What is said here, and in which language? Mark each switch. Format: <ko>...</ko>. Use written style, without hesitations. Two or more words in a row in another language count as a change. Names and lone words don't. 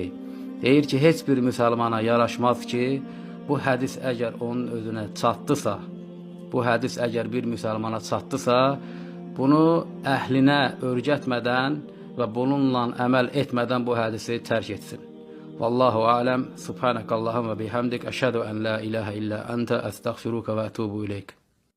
<az>Deyir ki, heç bir müsəlmana yaraşmaz ki, bu hədis əgər onun özünə çatdısa, bu hədis əgər bir müsəlmana çatdısa, bunu əhlinə öyrətmədən və bununla əməl etmədən bu hədisi tərk etsin.</az> <ar>والله أعلم. سبحانك اللهم بحمدك. أشهد أن لا إله إلا أنت. أستغفرك وأتوب إليك.</ar>